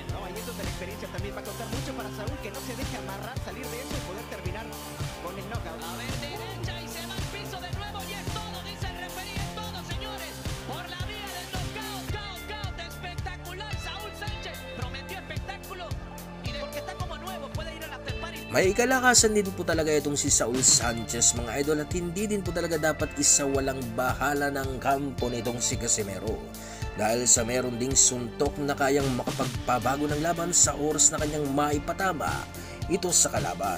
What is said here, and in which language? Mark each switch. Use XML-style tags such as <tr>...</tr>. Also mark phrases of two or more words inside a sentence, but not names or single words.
<es>No, hay eso de la experiencia también va a contar mucho para Saúl, que no se deje amarrar, salir de eso y poder terminar con el knockout. A ver, derecha y se va al piso de nuevo. Y es todo, dice el referee. Es todo, señores. Por la vía del knockout. Knockout espectacular. Saúl Sánchez prometió espectáculo. Y porque está como nuevo, puede ir a la party.</es> <tl>May kalakasan din po talaga itong si Saul Sanchez mga idol, at hindi din po talaga dapat isawalang bahala ng kampo nitong si Casimero, dahil sa meron ding suntok na kayang makapagpabago ng laban sa oras na kanyang maipatama ito sa kalaban.</tl>